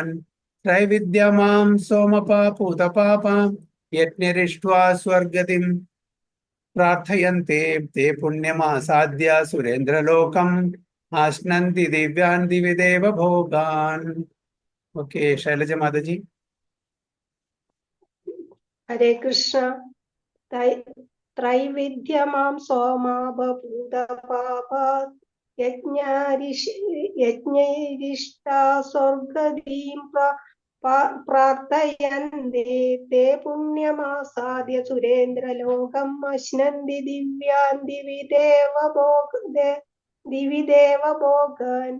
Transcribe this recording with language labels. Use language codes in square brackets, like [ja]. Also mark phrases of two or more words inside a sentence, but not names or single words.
[sa] ത്രൈവിദ്യമാം സോമപാ പൂതപാപാം യജ്ഞേരിഷ്ട്വാ സ്വർഗതിം പ്രാർത്ഥയന്തേ തേ പുണ്യം അസാധ്യ സുരേന്ദ്രലോകം അശ്നന്തി ദിവ്യാൻ ദിവിദേവ ഭോഗാൻ. [ml] ഓക്കെ, ശൈലജ മാതാജി. [sa] हरे कृष्ण. त्रैविध्यमां सोमाभूतपापात् यज्ञैरिष्टा स्वर्गदीं प्रार्थयन्ते ते पुण्यमासाद्य सुरेन्द्रलोकम् अश्नन्ति दिव्यान् दिवि देव भोगान्.